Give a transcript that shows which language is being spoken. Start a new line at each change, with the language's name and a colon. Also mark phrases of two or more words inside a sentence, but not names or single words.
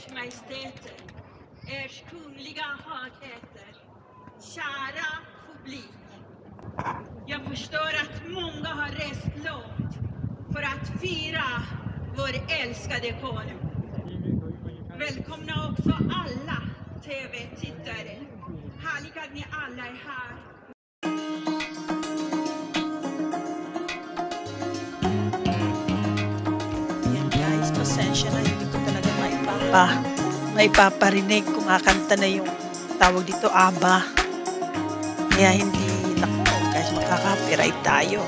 Swedish: Majestäter, Ers kungliga högheter, kära publik. Jag förstår att många har rest långt för att fira vår älskade konung. Välkomna också alla TV-tittare. Härligt att ni alla är här.
Filipino: Yan guys, pasensya na, hindi ko talaga maipaparinig. Kumakanta na yung tawag dito, ABBA. Kaya hindi, naku guys, makaka-copyright tayo.